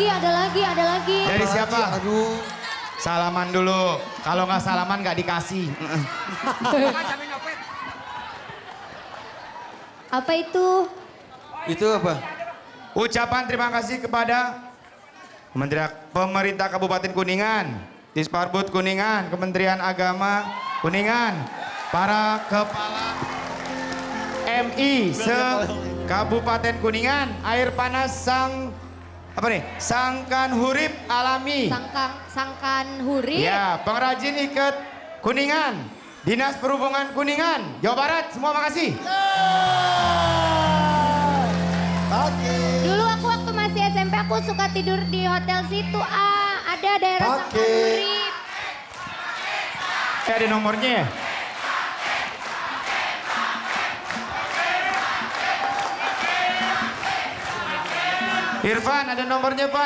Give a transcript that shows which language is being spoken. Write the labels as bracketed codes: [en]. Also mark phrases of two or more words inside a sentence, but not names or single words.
[id] Dari siapa? Aduh. Salaman dulu. Kalau nggak salaman nggak dikasih. Apa itu? Itu apa? Ucapan terima kasih kepada Pemerintah Kabupaten Kuningan, Disparbud Kuningan, Kementerian Agama Kuningan, para kepala MI se-Kabupaten Kuningan, air panas Sangkan Hurip Alami. Sangkan hurip. Ya, pengrajin ikat Kuningan, Dinas Perhubungan Kuningan, Jawa Barat, semua makasih. Oke. Dulu aku waktu masih SMP aku suka tidur di hotel situ. Ada daerah Sangkan Oke. hurip. Ada nomornya ya? Irfan, ada nomornya, Pan.